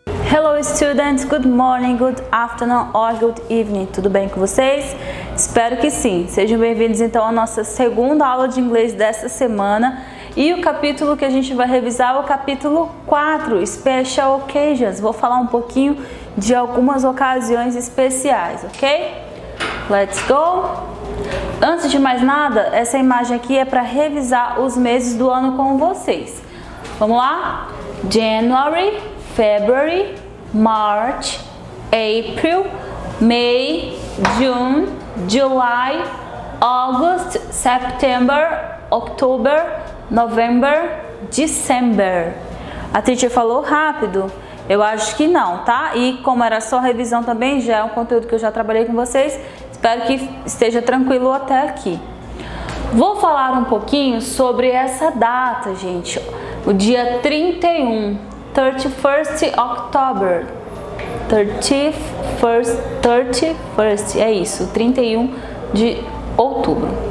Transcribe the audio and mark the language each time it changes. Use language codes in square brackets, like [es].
[en] Hello students, good morning, good afternoon or good evening. [pt] Tudo bem com vocês? Espero que sim. Sejam bem-vindos então à nossa segunda aula de inglês desta semana. E o capítulo que a gente vai revisar é o capítulo 4, Special Occasions. Vou falar um pouquinho de algumas ocasiões especiais, ok? [en] Let's go! [pt] Antes de mais nada, essa imagem aqui é para revisar os meses do ano com vocês. Vamos lá? [en] January, February, March, April, May, June, July, August, September, October, November, December. [pt] A teacher falou rápido? Eu acho que não, tá? E como era só revisão também, já é um conteúdo que eu já trabalhei com vocês, espero que esteja tranquilo até aqui. Vou falar um pouquinho sobre essa data, gente. O dia 31. [en] 31st October, 31st, [pt] é isso, 31 de outubro.